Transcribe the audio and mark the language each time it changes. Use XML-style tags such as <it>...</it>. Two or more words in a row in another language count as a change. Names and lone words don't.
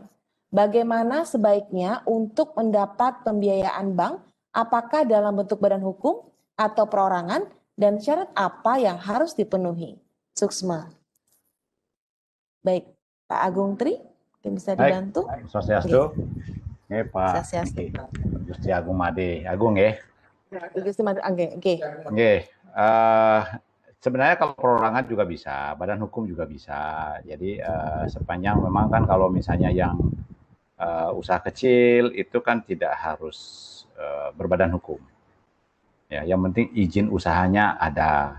<id>Bagaimana sebaiknya untuk mendapat pembiayaan bank, apakah dalam bentuk badan hukum atau perorangan, dan syarat apa yang harus dipenuhi? Suksma. Baik, Pak Agung Tri, mungkin bisa dibantu. Baik, Swastiastu. Oke, Pak Swastiastu. Gusti Agung Made Agung ya. Gusti Made Agung, oke. Oke, sebenarnya kalau perorangan juga bisa, badan hukum juga bisa. Jadi sepanjang memang kan kalau misalnya yang usaha kecil itu kan tidak harus berbadan hukum. Ya, yang penting izin usahanya ada.</id>